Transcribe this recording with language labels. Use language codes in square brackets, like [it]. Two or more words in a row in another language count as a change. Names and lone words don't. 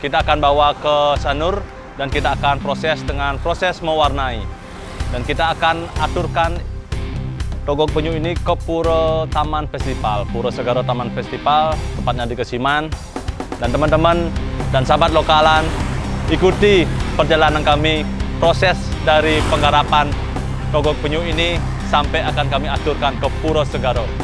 [id] Kita akan bawa ke Sanur dan kita akan proses dengan proses mewarnai. Dan kita akan aturkan togog penyu ini ke Puro Taman Festival, Puro Segara Taman Festival, tepatnya di Kesiman. Dan teman-teman dan sahabat lokalan, ikuti perjalanan kami, proses dari penggarapan togog penyu ini sampai akan kami aturkan ke Puro Segara.